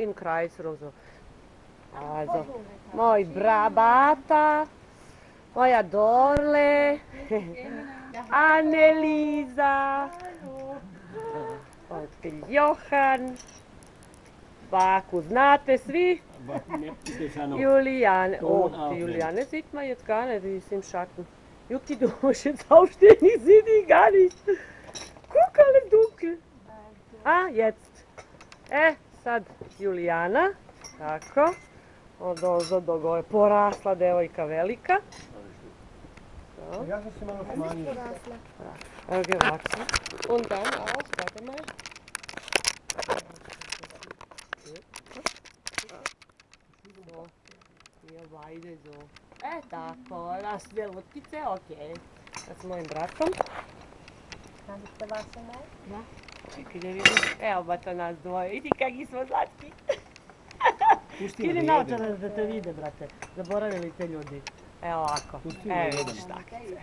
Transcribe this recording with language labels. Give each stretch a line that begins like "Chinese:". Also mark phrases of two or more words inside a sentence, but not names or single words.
German: im Kreis oder so. Also,
Serbian: moj Brabata, moja Dorle, Annelisa, Otkelj Johan, Baku znate svi,
German: Juliane, die Juliane sieht man jetzt gar nicht, die ist im Schatten. Jucki, du musst jetzt aufstehen, ich sehe die gar nicht. Guck, alles dunkel. A, jetzt.
Serbian: Sad Julijana, tako. Od ozdo je porasla devojka velika. Ja sam se malo smanjio. Evo ga ovako.
German: Und dann auch, warte mal. So, hier beide so.
Serbian: Tako, nas dve lutkice, okej. Sad s mojim bratom. Radite vaše ne? Da. Čekaj da vidim. Evo bata nas dvoje, vidi kakvi smo slatki. Skini naočare da te vide, brate. Zaboravili te ljudi. Evo ovako. Evo vidiš takice.